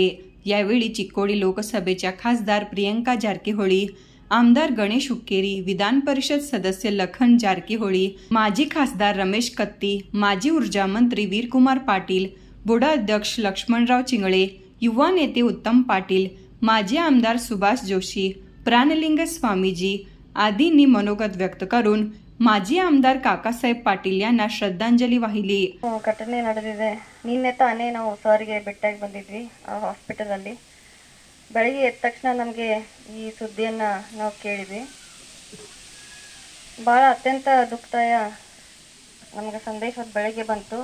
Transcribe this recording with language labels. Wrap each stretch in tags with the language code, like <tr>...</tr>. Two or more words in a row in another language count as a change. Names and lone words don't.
<mr>यावेळी चिक्कोडी लोकसभेच्या खासदार प्रियंका जारकीहोळी, आमदार गणेश हुक्केरी, विधान परिषद सदस्य लखन जारकीहोळी, माजी खासदार रमेश कत्ती, माजी ऊर्जा मंत्री वीरकुमार पाटील, बुडा अध्यक्ष लक्ष्मणराव चिंगळे, युवा नेते उत्तम पाटील, माजी आमदार सुभाष जोशी, प्राणलिंग स्वामीजी आदींनी मनोगत व्यक्त करून माजी आमदार काकासाहेब पाटील यांना श्रद्धांजली वाहिली.</mr> <kn>ಘಟನೆ ನಡೆದಿದೆ. ನಿನ್ನೆ ತಾನೇ ನಾವು ಸರ್ಗೆ ಭೇಟಿಯಾಗಿ ಬಂದಿದ್ವಿ ಹಾಸ್ಪಿಟಲಲ್ಲಿ. ಬೆಳಗ್ಗೆ ಎದ್ದ ತಕ್ಷಣ ನಮಗೆ ಈ ಸುದ್ದಿಯನ್ನು ನಾವು ಕೇಳಿದ್ವಿ. ಭಾಳ ಅತ್ಯಂತ ದುಃಖದಾಯ ನಮಗೆ ಸಂದೇಶ ಬೆಳಗ್ಗೆ ಬಂತು.</kn>